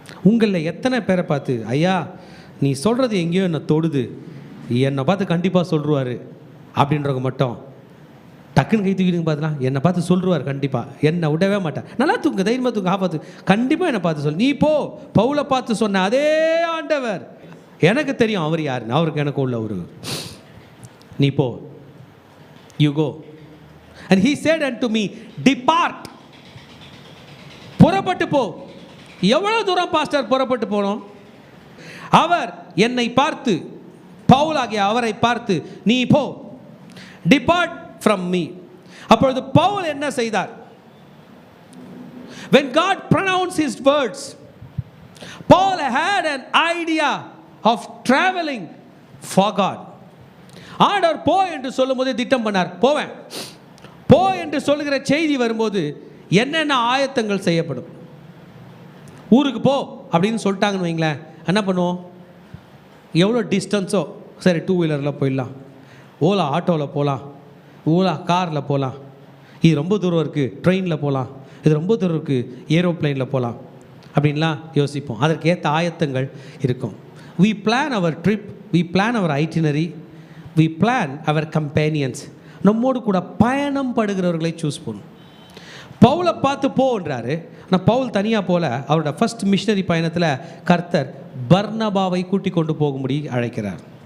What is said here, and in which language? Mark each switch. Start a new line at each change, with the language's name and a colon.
Tamil: உங்களில் எத்தனை பேரை பார்த்து ஐயா நீ சொல்கிறது எங்கேயோ என்னை தொடுது, என்னை பார்த்து கண்டிப்பாக சொல்லுவார் அப்படின்றவங்க மட்டும் டக்குன்னு கை தூக்கிடுங்க பார்த்துலாம். என்னை பார்த்து சொல்லுவார் கண்டிப்பாக, என்னை விடவே மாட்டேன், நல்லா தூங்க, தைரியமாக தூங்க, ஆபாத்து கண்டிப்பாக என்னை பார்த்து சொல். நீ போ, பவுலை பார்த்து சொன்ன அதே ஆண்டவர் எனக்கு தெரியும் அவர் யாருன்னு, அவருக்கு எனக்கு உள்ள ஒரு நீ போ,
English: You go. And he said unto me, depart.
Tamil: புறப்பட்டு போ. எவ்வளவு தூரம் பாஸ்டர் புறப்பட்டு போனோம்? அவர் என்னை பார்த்து, பவுலாகிய அவரை பார்த்து நீ போ,
English: depart from me.
Tamil: அப்பொழுது பவுல் என்ன செய்தார்?
English: When God pronounced his words, Paul had an idea of traveling for God.
Tamil: ஆண்டவர் போ என்று சொல்லும்போது திட்டம் பண்ணார், போவேன். போ என்று சொல்லுகிற செய்தி வரும்போது என்னென்ன ஆயத்தங்கள் செய்யப்படும்? ஊருக்கு போ அப்படின்னு சொல்லிட்டாங்கன்னு வைங்களேன், என்ன பண்ணுவோம்? எவ்வளோ டிஸ்டன்ஸோ சரி, 2 வீலரில் போயிடலாம், ஓலா ஆட்டோவில் போகலாம், ஓலா காரில் போகலாம், இது ரொம்ப தூரம் இருக்குது ட்ரெயினில் போகலாம், இது ரொம்ப தூரம் இருக்குது ஏரோப்ளைனில் போகலாம் அப்படின்லாம் யோசிப்போம். அதற்கு ஏற்ற ஆயத்தங்கள் இருக்கும்.
English: we plan our trip, we plan our itinerary, we plan our companions.
Tamil: நம்மோடு கூட பயணம் படுகிறவர்களை சூஸ் பண்ணும். பவுலை பார்த்து போன்றாரு. ஆனால் பவுல் தனியாக போல, அவரோட ஃபர்ஸ்ட் மிஷனரி பயணத்தில் கர்த்தர் பர்னபாவை கூட்டி கொண்டு போகும்படி அழைக்கிறார்.